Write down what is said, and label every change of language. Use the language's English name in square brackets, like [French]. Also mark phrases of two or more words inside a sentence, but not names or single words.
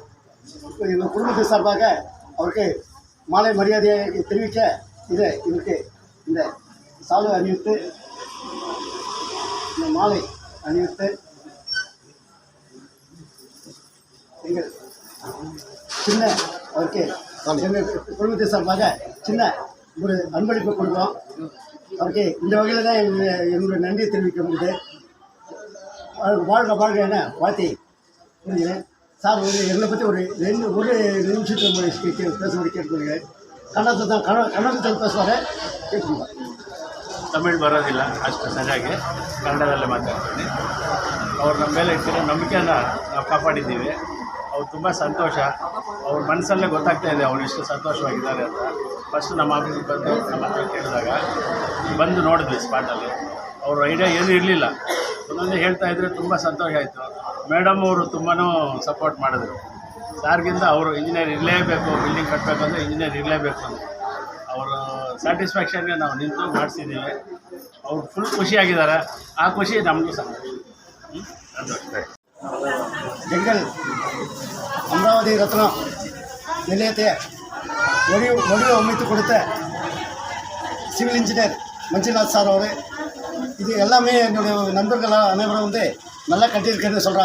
[Tamil] இப்போ எங்கள் குடும்பத்தின் சார்பாக அவருக்கு மாலை மரியாதையை தெரிவிக்க இவருக்கு இந்த சாலை அணிவித்து இந்த மாலை அணிவித்து எங்கள் சின்ன அவருக்கு எங்கள் குடும்பத்தின் சார்பாக சின்ன ஒரு அன்பளிப்பு கொடுக்குறோம். அவருக்கு இந்த வகையில் தான் எங்களுடைய நன்றியை தெரிவிக்க முடியுது. வாழ்க வாழ்க என வாழ்த்தி புரிஞ்சுக்கிறேன். சார் எங்களை பற்றி ஒரு நிமிஷத்துக்கு பேசும்படி ಕೇಳ್ಕೊಳ್கிறேன். [Kannada] ಕನ್ನಡದಲ್ಲಿ பேசுவார், ಕೇಳ್ಕೊಂಡು. ತಮಿಳು ಬರೋದಿಲ್ಲ ಅಷ್ಟು ಸರಿಯಾಗಿ, ಕನ್ನಡದಲ್ಲೇ ಮಾತಾಡ್ತೀನಿ. ಅವ್ರು ನಮ್ಮ ಮೇಲೆ ಇಟ್ಟಿರೋ ನಂಬಿಕೆನ ನಾವು ಕಾಪಾಡಿದ್ದೀವಿ. ಅವ್ರು ತುಂಬ ಸಂತೋಷ. ಅವ್ರ ಮನಸ್ಸಲ್ಲೇ ಗೊತ್ತಾಗ್ತಾ ಇದೆ ಅವ್ರು ಎಷ್ಟು ಸಂತೋಷವಾಗಿದ್ದಾರೆ ಅಂತ. ಫಸ್ಟ್ ನಮ್ಮ ಆಫೀಸಿಗೆ ಬಂದು ನಮ್ಮ ಹತ್ರ ಕೇಳಿದಾಗ ಬಂದು ನೋಡಿದ್ವಿ ಸ್ಪಾಟಲ್ಲಿ. ಅವ್ರ ಐಡಿಯಾ ಏನೂ ಇರಲಿಲ್ಲ. ಒಂದೊಂದೇ ಹೇಳ್ತಾಯಿದ್ರೆ ತುಂಬ ಸಂತೋಷ ಆಯಿತು. ಮೇಡಮ್ ಅವರು ತುಂಬಾ ಸಪೋರ್ಟ್ ಮಾಡಿದ್ರು. ಸಾರ್ಗಿಂತ ಅವರು ಇಂಜಿನಿಯರ್ ಇರಲೇಬೇಕು, ಬಿಲ್ಡಿಂಗ್ ಕಟ್ಟಬೇಕು ಅಂದರೆ ಇಂಜಿನಿಯರ್ ಇರಲೇಬೇಕು ಅಂತ ಅವರು ಸ್ಯಾಟಿಸ್ಫ್ಯಾಕ್ಷನ್ಗೆ ನಾವು ನಿಂತು ಮಾಡಿಸಿದ್ದೀವಿ. ಅವ್ರು ಫುಲ್ ಖುಷಿಯಾಗಿದ್ದಾರೆ. ಆ ಖುಷಿ ನಮಗೂ ಸಂತೋಷ. [Tamil] எங்கள் அமராவதி ரத்னம் நிலையத்தை வடிவமைத்து கொடுத்த [English] civil engineer [Tamil] மஞ்சுநாத் சார் அவர். இது எல்லாமே என்னுடைய நண்பர்களாக அனைவரும் நல்லா கட்டியிருக்குன்னு சொல்கிறாங்க.